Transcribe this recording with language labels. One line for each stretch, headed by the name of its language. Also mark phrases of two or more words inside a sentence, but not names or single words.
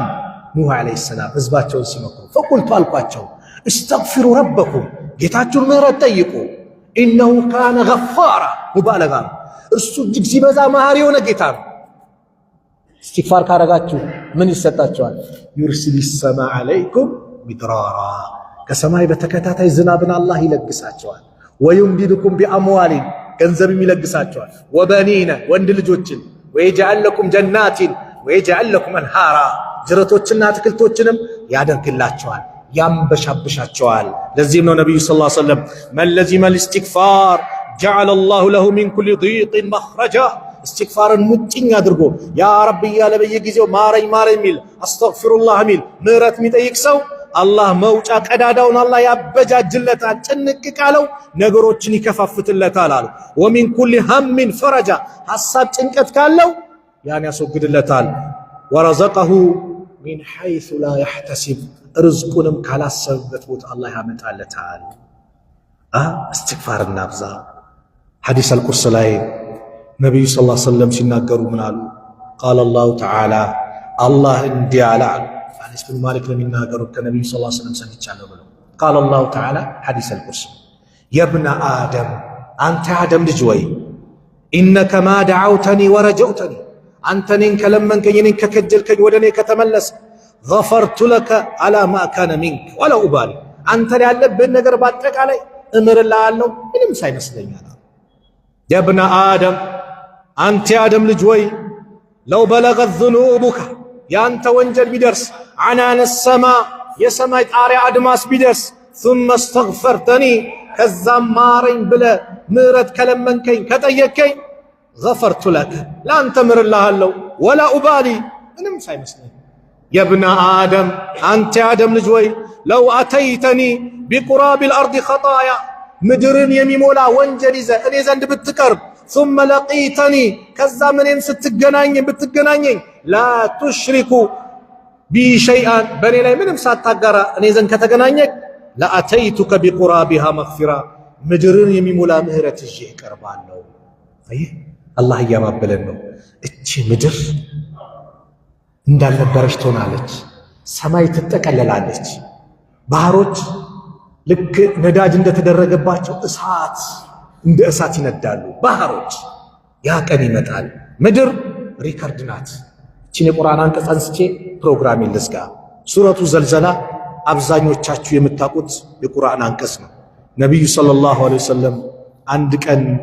Amharic: ኑህ ዓለይሂ ሰላም ህዝባቸውን ሲመክሩ ፈቁልቱ አልኳቸው፣
Arabic: استغفروا ربكم
Amharic: ጌታችሁን ምህረት ጠይቁ፣
Arabic: إنه كان غفارا
Amharic: ሙባለጋ፣ እርሱ እጅግ ሲበዛ መሃሪ የሆነ ጌታ ነው። استغفار ካረጋችሁ ምን ይሰጣችኋል?
Arabic: يرسل السماء عليكم مدرارا
Amharic: ከሰማይ በተከታታይ ዝናብን አላህ ይለግሳቸዋል።
Arabic: ويمددكم بأموال
Amharic: ገንዘብም ይለግሳቸዋል። وبنين ወንድ ልጆችን
Arabic: ويجعل لكم جنات ويجعل لكم أنهارا
Amharic: ጅረቶችና አትክልቶችንም ያደርግላቸዋል ያንበሻብሻቸዋል። ለዚህም ነው ነብዩ
Arabic: صلى الله عليه وسلم من لزم الاستغفار جعل الله له من كل ضيق مخرجا
Amharic: استغفارን ሙጭኝ አድርጎ
Arabic: يا رب
Amharic: እያለ በየጊዜው ማረኝ ማረኝ ሚል አስተግፊሩላህ ሚል ምህረት የሚጠይቅ ሰው አላህ መውጫ ቀዳዳውን አላህ ያበጃጅለታል። ጭንቅ ካለው ነገሮችን ይከፋፍትለታል አሉ።
Arabic: ومن كل هم فرجا
Amharic: ሐሳብ ጭንቀት ካለው ያን ያስወግድለታል።
Arabic: ورزقه من حيث لا يحتسب
Amharic: ርዝቁንም ካላሰበበት ቦታ አላህ ያመጣለታል። استغفار እናብዛ። ሐዲስ አልቁርስ ላይ ነብዩ
Arabic: صلى الله عليه وسلم
Amharic: ሲናገሩ ምን አሉ?
Arabic: قال الله تعالى
Amharic: الله እንዲህ አለ አሉ። አነስ ብን ማሊክ ነው የሚናገሩት ከነብዩ
Arabic: صلى الله عليه وسلم
Amharic: ሰምቻለሁ ብለው
Arabic: قال الله تعالى
Amharic: ሐዲስ አልቁርስ
Arabic: يا ابن آدم
Amharic: አንተ አደም ልጅ ወይ
Arabic: إنك ما دعوتني ورجوتني
Amharic: አንተ እኔን ከለመንከኝ እኔን ከከጀልከኝ ወደ እኔ ከተመለስ
Arabic: غفرت لك على ما كان منك ولا أبالي
Amharic: አንተ ያለብህን ነገር በአጠቃላይ እምርልሃለሁ ምንም ሳይመስለኛል።
Arabic: يا ابن آدم
Amharic: አንተ አደም ልጅ ወይ
Arabic: لو بلغت ذنوبك
Amharic: ያንተ ወንጀል ቢደርስ
Arabic: عنان السماء
Amharic: የሰማይ ጣሪያ አድማስ ቢደርስ
Arabic: ثم استغفرتني
Amharic: ከዛም ማረኝ ብለህ ምህረት ከለመንከኝ ከጠየከኝ
Arabic: غفرت لك لانت
Amharic: ምርልሃለሁ
Arabic: ولا أبالي
Amharic: ምንም ሳይመስለኝ።
Arabic: يا ابن آدم
Amharic: አንተ አደም ልጅ ወይ
Arabic: لو أتيتني بقراب الأرض خطايا
Amharic: ምድርን የሚሞላ ወንጀል ይዘህ እኔ ዘንድ ብትቀርብ
Arabic: ثم لقيتني
Amharic: ከዛ ምንም ብትገናኘኝ
Arabic: لا تشرك بي شيئا
Amharic: በኔ ላይ ምንም ሳታጋራ እኔ ዘንድ ከተገናኘህ
Arabic: لأتيتك بقرابها مغفرة
Amharic: ምድርን የሚሞላ ምህረት ይዤ እቀርባለሁ። አየህ አላህ እያባበለን ነው። እቺ ምድር እንዳልነበረች ትሆናለች። ሰማይ ትጠቀለላለች። ባህሮች ልክ ነዳጅ እንደተደረገባቸው እንደ እሳት ይነዳሉ ባህሮች። ያ ቀን ይመጣል። ምድር ሪከርድ ናት። እቺን የቁርአን አንቀጽ አንስቼ ፕሮግራሜን ልዝጋ። ሱረቱ ዘልዘላ አብዛኞቻችሁ የምታውቁት የቁርአን አንቀጽ ነው። ነብዩ
Arabic: صلى الله عليه وسلم
Amharic: አንድ ቀን